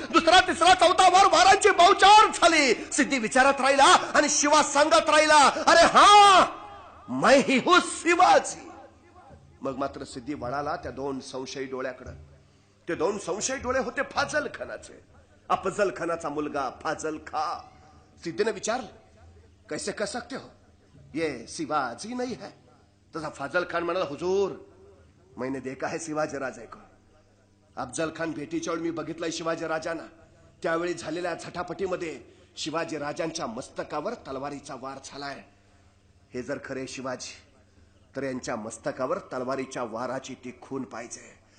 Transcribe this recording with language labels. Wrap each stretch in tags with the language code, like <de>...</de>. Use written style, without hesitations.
<mr>दुसरा तिसरा चौथा वार वारांची बहुचार झाली. सिद्धी विचारत राहिला आणि शिवा सांगत राहिला, अरे हा</mr> <hi>मैं ही हूं</hi> <mr>शिवाची. मग मात्र सिद्धी वळाला त्या दोन संशयी डोळ्याकडे. ते दोन संशयी डोळे होते फाजल खानाचे, अफजल खानाचा मुलगा फाजल खा. सिद्धी ने विचारलं,</mr> <hi>कैसे कह सकते हो, ये शिवाजी नहीं है?</hi> <mr>तसा फाजल खान म्हणाला,</mr> <hi>हुजूर मैंने देखा है शिवाजी राजे को.</hi> <mr>अफजल खान भेटीच्या वेळी मी बघितलंय शिवाजी राजांना. त्यावेळी झालेल्या झटापटीमध्ये शिवाजी राजांच्या मस्तकावर तलवारीचा वार झालाय. हे जर खरे शिवाजी, तर यांच्या मस्तकावर तलवारीच्या वाराची ती खून पाहिजे.</mr>